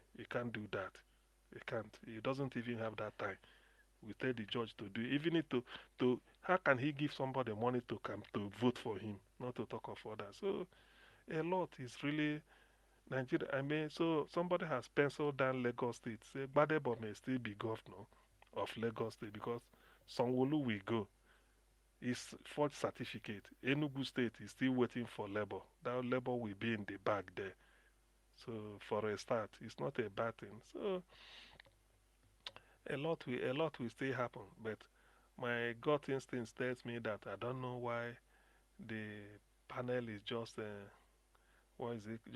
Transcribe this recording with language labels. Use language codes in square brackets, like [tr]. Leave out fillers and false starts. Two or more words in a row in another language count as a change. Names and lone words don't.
[en] You can't do that. You can't. He doesn't even have that time. We tell the judge to do it. Even if to how can he give somebody money to come to vote for him, not to talk of others. So a lot is really Nigeria. So somebody has penciled down Lagos State. Say Badebo may still be governor of Lagos State because Sanwo-Olu will go. His forged certificate. Enugu State is still waiting for labor. That labor will be in the bag there. So for a start, it's not a bad thing. So a lot will still happen. But my gut instinct tells me that I don't know why the panel is just what is it?